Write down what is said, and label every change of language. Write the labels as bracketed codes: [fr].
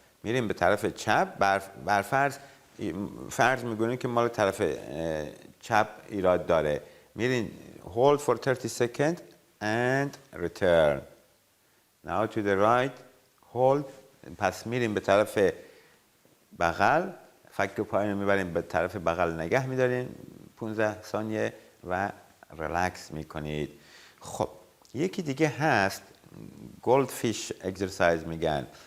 [fa] میریم به طرف چپ. بر فرض میگونیم که مال طرف چپ ایراد داره. [en] میرین hold for 30 seconds and return. Now to the right, hold. [fa] پس میریم به طرف بغل، فک پایین رو میبریم به طرف بغل، نگه میدارین 15 ثانیه و ریلکس میکنید. خب یکی دیگه هست goldfish exercise میگن.